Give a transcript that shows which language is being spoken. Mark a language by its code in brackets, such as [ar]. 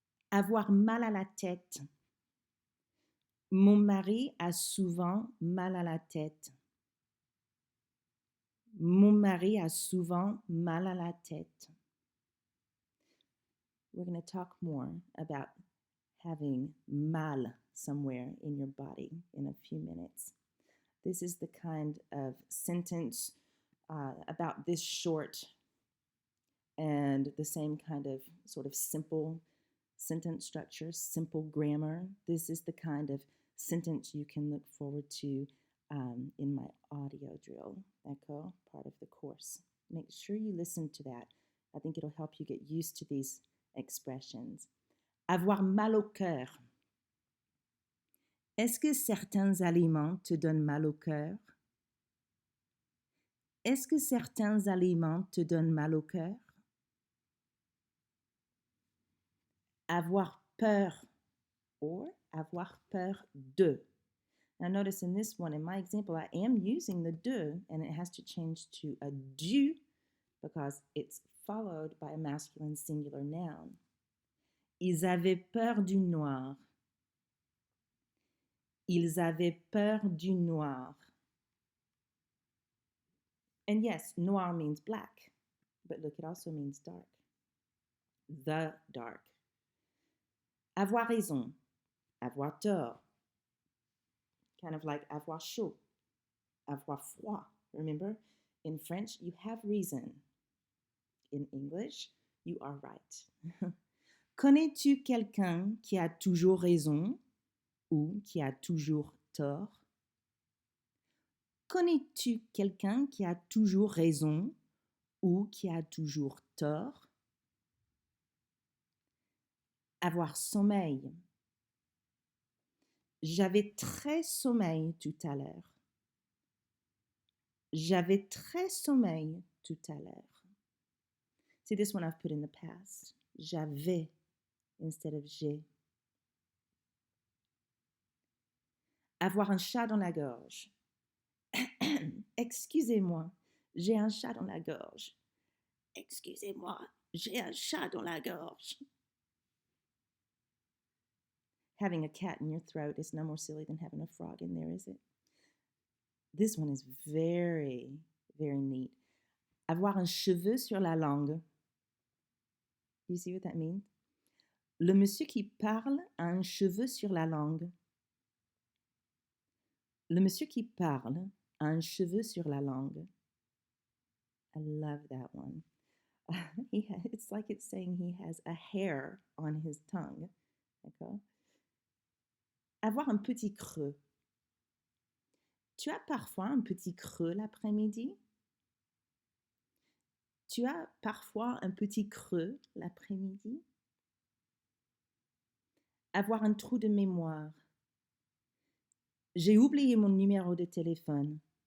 [fr] Avoir mal à la tête. Mon mari a souvent mal à la tête. Mon mari a souvent mal à la tête. [en] We're going to talk more about having mal somewhere in your body in a few minutes. This is the kind of sentence about this short and the same kind of sort of simple sentence structure, simple grammar. This is the kind of sentence you can look forward to in my audio drill, [fr] d'accord? [en] Part of the course. Make sure you listen to that. I think it'll help you get used to these expressions. [fr] Avoir mal au cœur. Est-ce que certains aliments te donnent mal au cœur? Est-ce que certains aliments te donnent mal au cœur? Avoir peur [en] or [fr] avoir peur de. [en] Now notice in this one, in my example, I am using the de and it has to change to a du because it's followed by a masculine singular noun. [fr] Ils avaient peur du noir. Ils avaient peur du noir. [en] And yes, noir means black, but look, it also means dark. The dark. [fr] Avoir raison, avoir tort. [en] Kind of like [fr] avoir chaud, avoir froid. [en] Remember, in French, you have reason. In English, you are right. [fr] Connais-tu quelqu'un qui a toujours raison ou qui a toujours tort? Connais-tu quelqu'un qui a toujours raison ou qui a toujours tort? Avoir sommeil. J'avais très sommeil tout à l'heure. J'avais très sommeil tout à l'heure. [en] See, this one I've put in the past. J'avais instead of j'ai. [fr] Avoir un chat dans la gorge. Excusez-moi, j'ai un chat dans la gorge. Excusez-moi, j'ai un chat dans la gorge. [en] Having a cat in your throat is no more silly than having a frog in there, is it? This one is very, very neat. [fr] Avoir un cheveu sur la langue. [en] You see what that means? [fr] Le monsieur qui parle a un cheveu sur la langue. Le monsieur qui parle a un cheveu sur la langue. [en] I love that one. It's like it's saying he has a hair on his tongue. [fr] D'accord? Avoir un petit creux. Tu as parfois un petit creux l'après-midi? Tu as parfois un petit creux l'après-midi? Avoir un trou de mémoire. J'ai oublié mon numéro de téléphone.